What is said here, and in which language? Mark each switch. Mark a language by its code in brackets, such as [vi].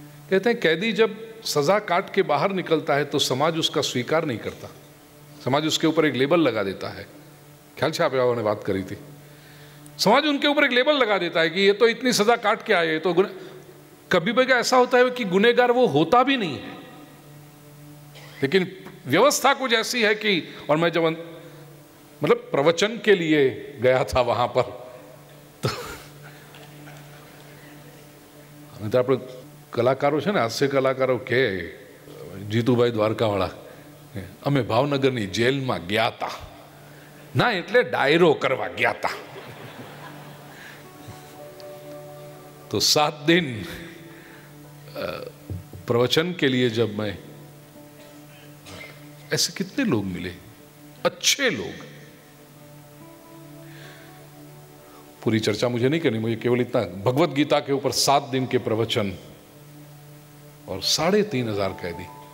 [hi] कहते हैं कैदी जब सजा काट के बाहर निकलता है तो समाज उसका स्वीकार नहीं करता, समाज उसके ऊपर एक लेबल लगा देता है। ख्याल से आप ने बात करी थी, समाज उनके ऊपर एक लेबल लगा देता है कि ये तो इतनी सजा काट के आए, तो कभी भी ऐसा होता है कि गुनहगार वो होता भी नहीं है, लेकिन व्यवस्था कुछ ऐसी है कि। और मैं जब मतलब प्रवचन के लिए गया था वहां पर, तो आप कलाकारों [gu] છે ને, હાસ્ય કલાકારો કે જીતુભાઈ દ્વારકાવાળા, અમે ભાવનગરની જેલમાં ગયા હતા ના, એટલે ડાયરો કરવા ગયા હતા। [hi] तो 7 दिन प्रवचन के लिए जब मैं, ऐसे कितने लोग मिले, अच्छे लोग। पूरी चर्चा मुझे नहीं करनी, मुझे केवल इतना, भगवत गीता के ऊपर 7 दिन के प्रवचन और 3,500 कैदी।